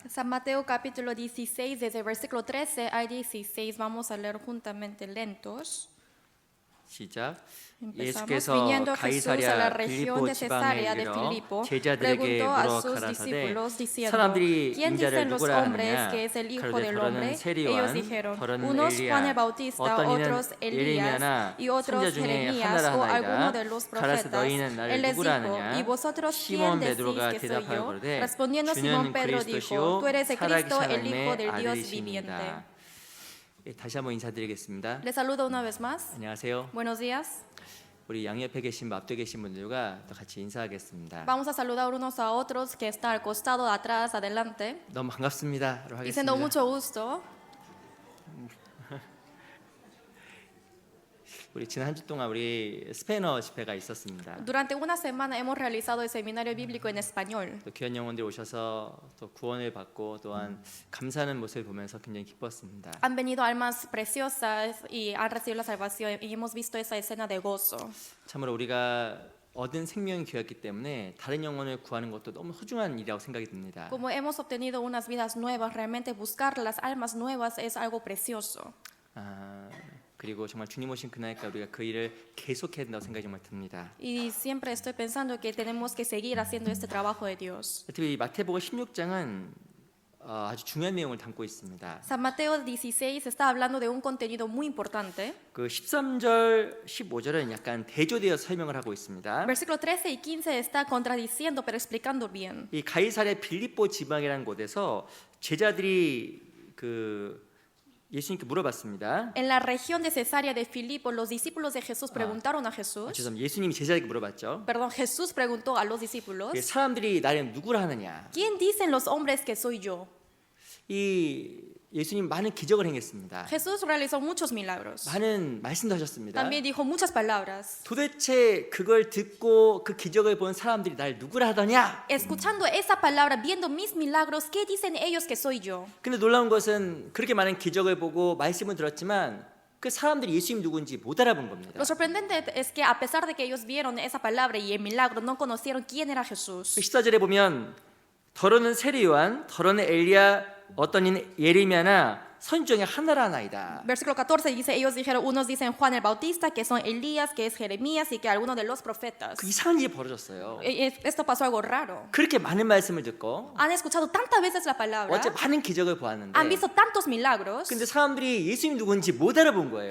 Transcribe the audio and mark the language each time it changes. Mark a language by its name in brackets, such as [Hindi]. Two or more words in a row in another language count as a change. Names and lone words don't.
[Spanish] San Mateo capítulo 16, desde el versículo 13 al 16, vamos a leer juntamente lentos. [Korean] 시작. [Spanish] Empezamos. [Korean] 예수께서 [Spanish] Viniendo Jesús a la [Korean] 가이사랴 [Spanish] región [Korean] 빌립보 [Spanish] de [Korean] 지방에 [Spanish] Cesarea de [Korean] 이르러 [Spanish] Filipo, [Korean] 제자들에게 [Spanish] preguntó a [Korean] 물어 [Spanish] sus [Korean] 가라사대 [Spanish] discípulos diciendo, [Korean] 사람들이 [Spanish] ¿quién [Korean] 인자를 [Spanish] dicen los [Korean] 누구라 [Spanish] hombres [Korean] 하느냐? [Spanish] que es el Hijo [Korean] 가로되 [Spanish] del [Korean] 더러는 [Spanish] Hombre? [Korean] 세리요한 [Spanish] Ellos dijeron, [Korean] 더러는 [Spanish] unos Juan el [Korean] 엘리야 [Spanish] Bautista, [Korean] 어떤 이는 [Spanish] otros Elías [Korean] 예레미야나 [Spanish] y otros [Korean] 선지자 중에 [Spanish] Jeremías [Korean] 하나라 [Spanish] o [Korean] 하나이다. [Spanish] alguno de los [Korean] 가라사 [Spanish] profetas. [Korean] 너희는 나를 [Spanish] Él les [Korean] 누구라 [Spanish] dijo, [Korean] 하느냐? [Spanish] ¿y vosotros [Korean] 시몬 [Spanish] quién decís [Korean] 베드로가 [Spanish] que soy [Korean] 대답하여 [Spanish] yo? [Korean] 그러되 [Spanish] Respondiendo Simón [Korean] 주는 [Spanish] Pedro dijo, [Korean] 그리스도시요 [Spanish] tú eres el Cristo, [Korean] 살아계신 [Spanish] el Hijo [Korean] 하나님의 [Spanish] del Dios viviente. [Korean] 아들이십니다. 다시 한번 인사드리겠습니다. [Spanish] Les saludo una vez más. [Korean] 안녕하세요. [Spanish] Buenos días. [Korean] 우리 양옆에 계신 앞에 계신 분들과 또 같이 인사하겠습니다. [Spanish] Vamos a saludar unos a otros que están al costado, atrás, adelante. [Korean] 너무 반갑습니다로 [Spanish] Diciendo [Korean] 하겠습니다. [Spanish] mucho gusto. [Korean] 우리 지난 한 주 동안 우리 스페인어 집회가 있었습니다. [Spanish] Durante una semana hemos realizado el seminario bíblico en español. [Korean] 또 귀한 영혼들이 오셔서 또 구원을 받고 또한 감사하는 모습을 보면서 굉장히 기뻤습니다. [Spanish] Han venido almas preciosas y han recibido la salvación y hemos visto esa escena de gozo. [Korean] 참으로 우리가 얻은 생명이 되었기 때문에 다른 영혼을 구하는 것도 너무 소중한 일이라고 생각이 듭니다. [Spanish] Como hemos obtenido unas vidas nuevas, realmente buscar las almas nuevas es algo precioso. [Korean] 그리고 정말 주님 오신 그날까지 우리가 그 일을 계속해야 된다고 생각이 정말 듭니다. [Spanish] Y siempre estoy pensando que tenemos que seguir haciendo este trabajo de Dios. [Korean] 특히 마태복음 16장은 아주 중요한 내용을 담고 있습니다. [Spanish] San Mateo 16 está hablando de un contenido muy importante. [Korean] 그 13절, 15절은 약간 대조되어 설명을 하고 있습니다. [Spanish] Versículo 13 y 15 está contradiciendo pero explicando bien. [Korean] 이 가이사랴 빌립보 지방이라는 곳에서 제자들이 예수님께 물어봤습니다. [Spanish] En la región de Cesarea de Filipo, los discípulos de Jesús preguntaron a [Korean] 아, [Spanish] Jesús, [Korean] 죄송합니다. 예수님이 제자에게 물어봤죠. [Spanish] perdón, Jesús preguntó a los discípulos, [Korean] 사람들이 나를 누구라 하느냐. [Spanish] ¿quién dicen los hombres que soy yo? [Korean] 이 예수님 많은 기적을 행했습니다. [Spanish] Jesús realizó muchos milagros. [Korean] 많은 말씀도 하셨습니다. [Spanish] También dijo muchas palabras. [Korean] 도대체 그걸 듣고 그 기적을 본 사람들이 날 누구라 하더냐? [Spanish] Escuchando esa palabra, viendo mis milagros, ¿qué dicen ellos que soy yo? [Korean] 근데 놀라운 것은 그렇게 많은 기적을 보고 말씀을 들었지만 그 사람들이 예수님 누군지 못 알아본 겁니다. [Spanish] Lo sorprendente es que a pesar de que ellos vieron esa palabra y el milagro, no conocieron quién era [Korean] 그 [Spanish] Jesús. [Korean] 14절에 보면 더러는 세례 요한, 더러는 엘리야, 어떤 이는 예레미야나 선 중에 하나라 하나이다. [Spanish] Versículo 14 dice, ellos dijeron, unos dicen Juan el Bautista, que son Elías, que es Jeremías y que algunos de los profetas. [Korean] 그 이상한 일이 벌어졌어요. [Spanish] Esto pasó algo raro. [Korean] 그렇게 많은 말씀을 듣고 [Spanish] Han escuchado tantas veces la palabra, [Korean] 어째 많은 기적을 보았는데 [Spanish] han visto tantos milagros, [Korean] 근데 사람들이 예수님 누군지 못 알아본 거예요.